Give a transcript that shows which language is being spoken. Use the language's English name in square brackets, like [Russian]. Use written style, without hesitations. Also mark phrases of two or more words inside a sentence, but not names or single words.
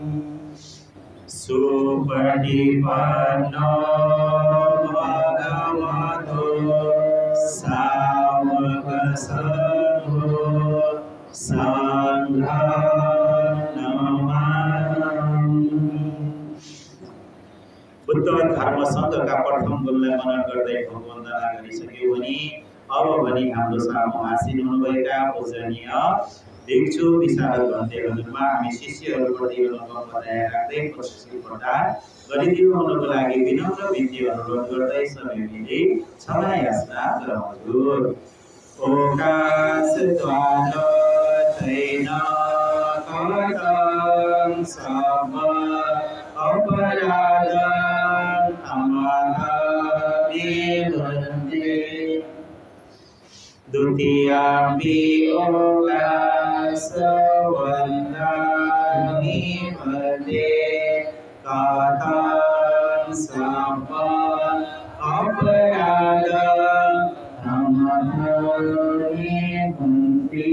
[Pali] सुपटिपन्नो भगवतो सावकसंघो संघं नमामि। [Nepali] बुद्ध धर्म सङ्घका प्रथम गुरुलाई मनन गर्दै वन्दना गरिसक्यौँ भने अब भने हाम्रो सामु आसीन हुनुभएका पूजनीय भिक्षु विशारद भन्ते हजुरमा हामी शिष्यहरूप्रति अनुकम्प दया राख्दै प्रशस्ति प्रदान गरिदिनु हुनको लागि विनम्र बिन्ती अनुरोध गर्दै समय मिले क्षमा याचना गरौँ हजुर। [Pali] ओकाशद्वार थैन कटं सम अपराधं अमलामि वन्दे। द्वितीयाम्पि ओकाशवन्दामि वन्दे कथं सम अपराधं अमलामि वन्दे।